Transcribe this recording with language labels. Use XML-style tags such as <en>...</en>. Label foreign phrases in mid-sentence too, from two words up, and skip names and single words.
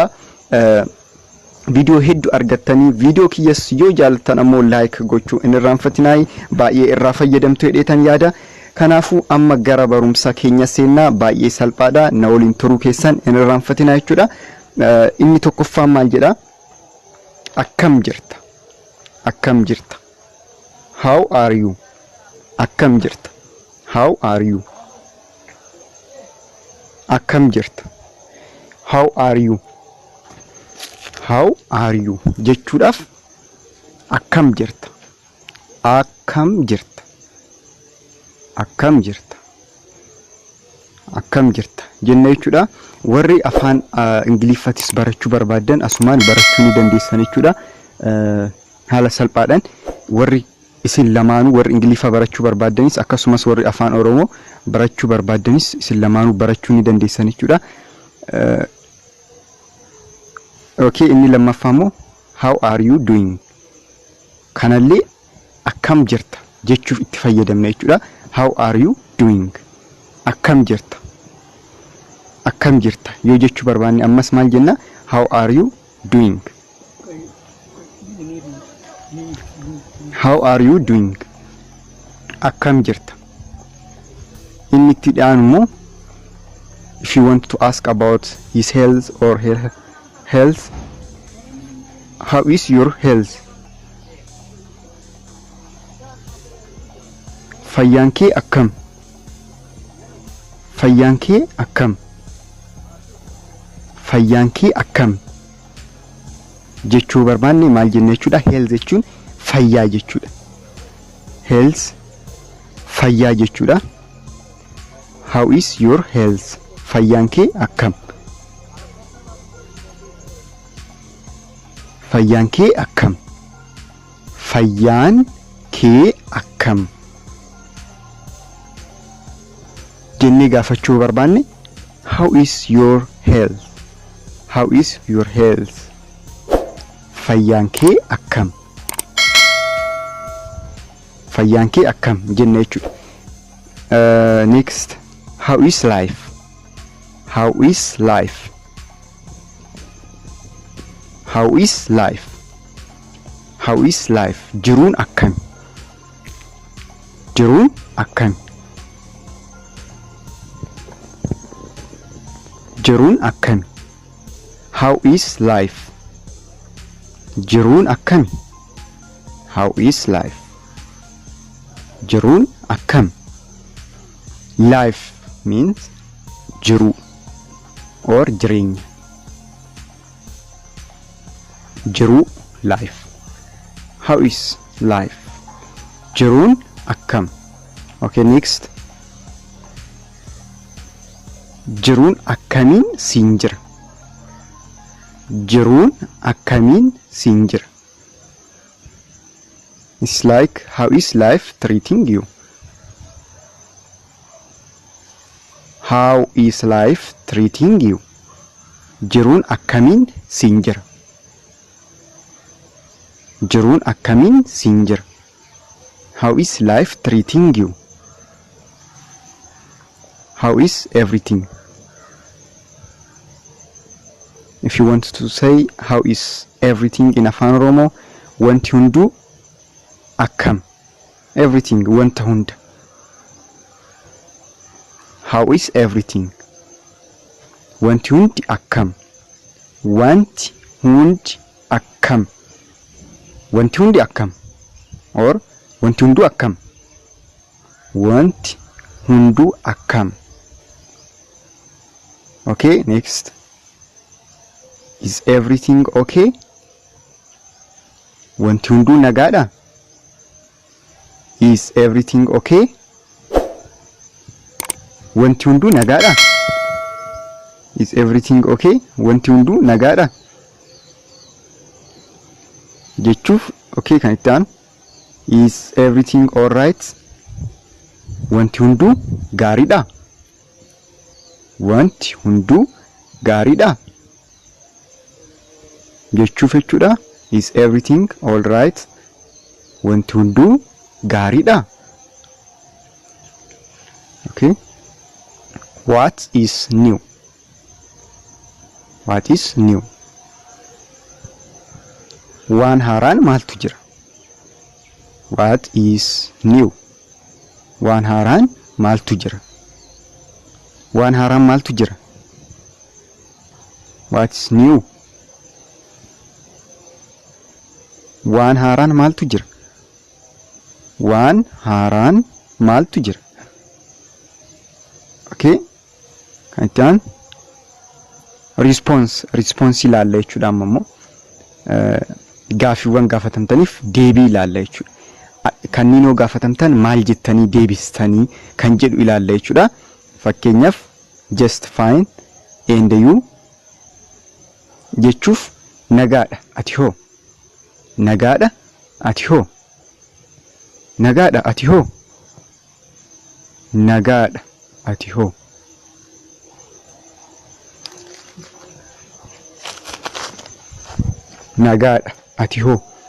<om>Viidiyoo hedduu argattanii viidiyoo kiyyas yoo jaallattan ammoo like gochuu hin irraanfatinaa. Baay'ee irraa fayyadamtu jedheetan yaada. Kanaafuu amma gara barumsa keenya seennaa. Baay'ee salphaadha, na waliin turuu keessan hin irraanfatinaa jechuudha. Inni tokkoffaan maal jedha? Akkam jirta? Akkam jirta?</om> <en>How are you?</en> <om>Akkam jirta?</om> <en>How are you?</en> <om>Akkam jirta?</om> <en>How are you? How are you?</en> <om>Jechuudhaaf akkam jirta? Akkam jirta? Akkam jirta? Akkam jirta jenna jechuudha. Warri afaan ingiliiffatis barachuu barbaadan asumaan barachuu ni dandeessan jechuudha. Haala salphaadhaan warri isin lamaanuu warri ingiliiffa barachuu barbaadanis akkasumas warri afaan oromoo barachuu barbaadanis isin lamaanuu barachuu ni dandeessan jechuudha.</om> <en>Okay,</en> <om>inni lammaffaa immoo</om> <en>how are you doing?</en> <om>Kanallee akkam jirta jechuuf itti fayyadamna jechuudha.</om> <en>How are you doing?</en> <om>Akkam jirta? Akkam jirta yoo jechuu barbaanne ammas maal jenna?</om> <en>How are you doing? How are you doing?</en> <om>Akkam jirta. Inni itti dhiyaanu immoo</om> <en>if you want to ask about his health or her health, how is your health?</en> <om>Fayyaan kee akkam? Fayyaan kee akkam? Fayyaan kee akkam jechuu barbaanne maal jenna jechuudha. Health jechuun fayyaa jechuudha. Health fayyaa jechuudha.</om> <en>How is your health?</en> <om>Fayyaan kee akkam? Fayyaan kee akkam? Fayyaan kee akkam jennee gaafachuu barbaanne</om> <en>how is your health? How is your health?</en> <om>Fayyaan kee akkam? Fayyaan kee akkam jenna jechuudha.</om> <en>Next, how is life? How is life? How is life? How is life?</en> <om>Jiruun akkam? Jiruun akkam? Jiruun akkam?</om> <en>How is life?</en> <om>Jiruun akkam?</om> <en>How is life?</en> <om>Jiruun akkam?</om> <en>Life means jiru or jireenya.</en> <om>Jiru,</om> <en>life. How is life?</en> <om>Jiruun akkam?</om> <en>Okay, next.</en> <om>Jiruun akkamiin siin jira? Jiruun akkamiin siin jira?</om> <en>It's like how is life treating you? How is life treating you?</en> <om>Jiruun akkamiin siin jira? Jiruun akkamiin siin jira?</om> <en>How is life treating you? How is everything? If you want to say how is everything in Afan Oromo,</en> <om>wanti hundu akkam. Everything, wanta hunda.</om> <en>How is everything?</en> <om>Wanti hundi akkam. Wanti hundi akkam. Wanti hundi akkam. Or wanti hundu akkam. Wanti hundu akkam.</om> <en>Okay, next. Is everything okay?</en> <om>Wanti hundu nagaadha?</om> <en>Is everything okay?</en> <om>wanti hunduu nagaadha.</om> <en>Is everything okay?</en> <om>Wanti hunduu nagaadha jechuuf okay kan itti aanu</om> <en>is everything all right?</en> <om>Wanti hunduu gaariidha. Wanti hunduu gaariidha jechuuf jechuudha.</om> <en>Is everything all right?</en> <om>Wanti hunduu gaariidha.</om> <en>Okay. What is new? What is new?</en> <om>Waan haaraan maaltu jira?</om> <en>What is new?</en> <om>Waan haaraan maaltu jira? Waan haaraan maaltu jira?</om> <en>What is new?</en> <om>Waan haaraan maaltu jira? Waan haaraan maaltu jira?</om> <en>Okay.</en> <om>Kan response ilaalla jechuudha. Ammoo gaafiiwwan gaafatamtaniif deebii ilaalla jechuudha. Kanniinoo gaafatamtan maal jettanii deebistanii kan jedhu ilaalla jechuudha. Fakkeenyaaf</om> <en>just fine and you</en> <om>jechuuf nagaadha ati hoo? Nagaadha ati hoo? Nagaadha ati hoo? Nagaadha ati hoo? Nagaadha ati hoo?</om>